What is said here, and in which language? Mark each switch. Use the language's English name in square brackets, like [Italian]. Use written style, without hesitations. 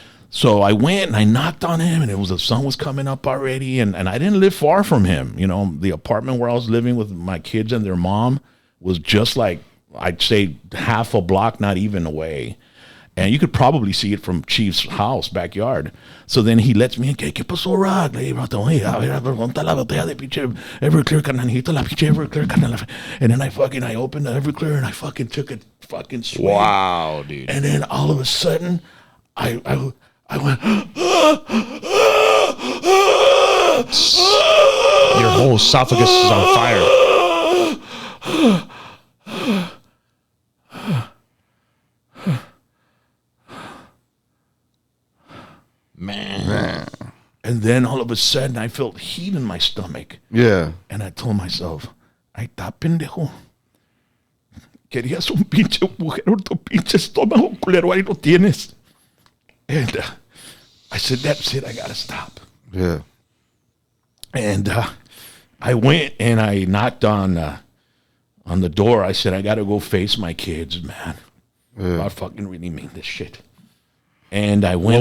[English] So I went and I knocked on him, and the sun was coming up already, and I didn't live far from him. The apartment where I was living with my kids and their mom was just like, I'd say half a block, not even away. And you could probably see it from Chief's house, backyard. So then he lets me in. [Spanish] ¿Qué pasó, Rock? Le digo, oye, a ver, ¿dónde está la botella de pinche Everclear, carnal? Necesito la pinche Everclear, carnal. [English] And then I opened the Everclear and I fucking took a fucking swig. Wow, dude. And then all of a sudden, I went, your whole esophagus is on fire. Man. And then all of a sudden, I felt heat in my stomach. Yeah. And I told myself, [Spanish] ahí está, pendejo. Querías un pinche agujero en tu pinche estómago, culero, ahí lo tienes. [English] And I said, that's it, I gotta stop. Yeah. And I went and I knocked on the door. I said, I gotta go face my kids, man. Yeah. I fucking really mean this shit. And I went.